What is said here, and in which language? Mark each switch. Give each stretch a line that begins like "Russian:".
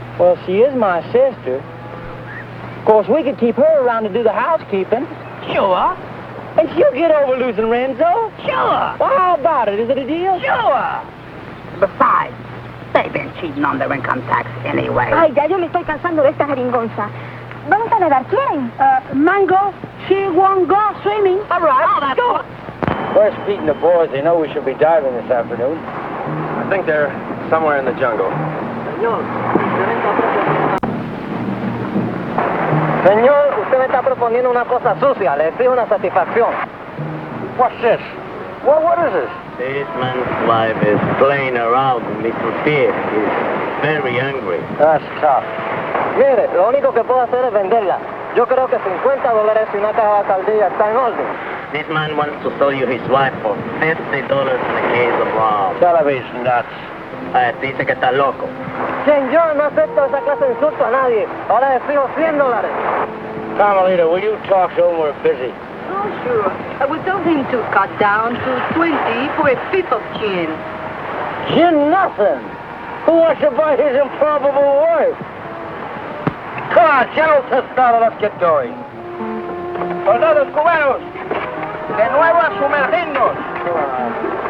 English: Well, she is my sister. Of course, we could keep her around to do the housekeeping. Sure. And she'll get over losing Renzo. Sure. Well, how about it? Is it a deal? Sure. Besides, they've been cheating on their income tax anyway.
Spanish: Ay, ya yo me estoy cansando de esta jeringonza. Vamos a nadar, ¿quieren?
English: Mango, she won't go swimming. All right, Oh, that's go. Where's Pete and the boys? They know we should be diving this afternoon. I think they're somewhere in the jungle.
Spanish: Señor, usted me está proponiendo una cosa sucia. Le exijo una satisfacción.
English: What's this? What is this? This man's life is playing around, Mr. Pete. He's very angry. That's tough.
Spanish: Mire, lo único que puedo hacer es venderla. Yo creo que $50 y una caja de alcaldía está en orden.
English: This man wants to sell you his wife for $50 in a case of rum. Television, nuts.
Spanish: Dice que está loco. Señor, no acepto esa clase de insulto a nadie. Ahora le exijo $100.
English: Carmelita, will you talk to him? We're busy. Oh, sure. We told him to cut down to 20 for a fifth of gin. Gin nothing. Who wants to buy his improbable wife? Come on, General Tostado, let's get going.
Spanish: Soldados cubanos, de nuevo a sumergirnos.